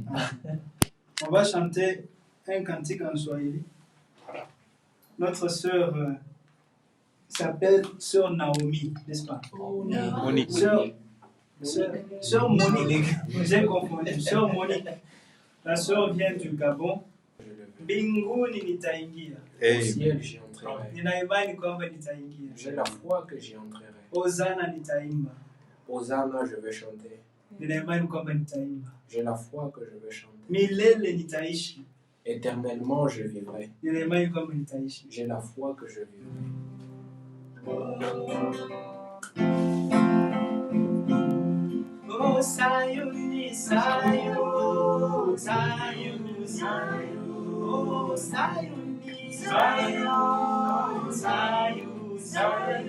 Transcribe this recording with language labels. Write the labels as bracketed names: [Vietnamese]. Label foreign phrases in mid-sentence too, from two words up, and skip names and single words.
[French] On va chanter un cantique en Swahili. Notre sœur s'appelle Sœur Naomi, n'est-ce pas? Monique. Sœur Monique. J'ai confondu. Sœur Monique. La sœur vient du Gabon. [Swahili] Mbinguni nitaingia. [French] Au ciel, j'y entrerai. [Swahili] Nina imani kwamba nitaingia. [French] J'ai la foi que j'y entrerai. [Swahili] Hosanna nitaimba. [French] Hosanna, je vais chanter. [Swahili] Nina imani kwamba nitaimba. [French] J'ai la foi que je vais chanter. [Swahili] Milele nitaishi. [French] Éternellement, je vivrai. [Swahili] Nina imani kwamba nitaishi. [French] J'ai la foi que je vivrai. [Swahili] Oh Sayuni, Sayuni, Sayuni, Sayuni. Oh Sayuni, Sayuni, Sayuni, Sayuni.